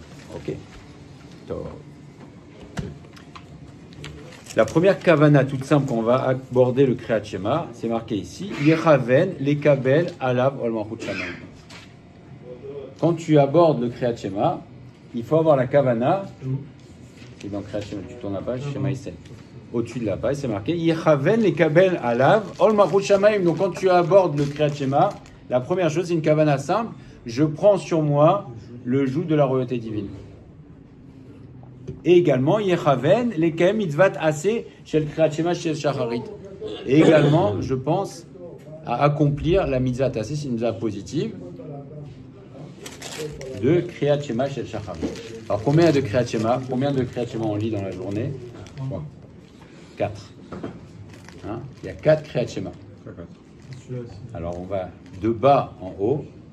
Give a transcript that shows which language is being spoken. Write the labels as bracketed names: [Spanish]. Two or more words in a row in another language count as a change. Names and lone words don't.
[French] Ok. La première kavana toute simple qu'on va aborder le [Hebrew] קריאת שמע, [French] c'est marqué ici, [Hebrew] יכוון לקבל עליו עול מלכות שמים. [French] Quand tu abordes le [Hebrew] קריאת שמע, [French] il faut avoir la kavana. C'est dans [Hebrew] קריאת שמע, [French] tu tournes la page, [Hebrew] שמע ישראל. [French] Au-dessus de la page, c'est marqué [Hebrew] יכוון לקבל עליו עול מלכות שמים. [French] Donc quand tu abordes le [Hebrew] קריאת שמע, [French] la première chose, c'est une kavana simple. Je prends sur moi le joug de la royauté divine. Et également [Hebrew] יכוון לקיים מצוות עשה של קריאת שמע של שחרית. [French] Et également, je pense à accomplir la [Hebrew] מצוות עשה, [French] c'est une mitzvah positive de [Hebrew] קריאת שמע של שחרית. [French] Alors combien de [Hebrew] קריאת שמע [French] on lit dans la journée? 4. Hein? Il y a 4 [Hebrew] קריאת שמע. [French] Alors on va de bas en haut,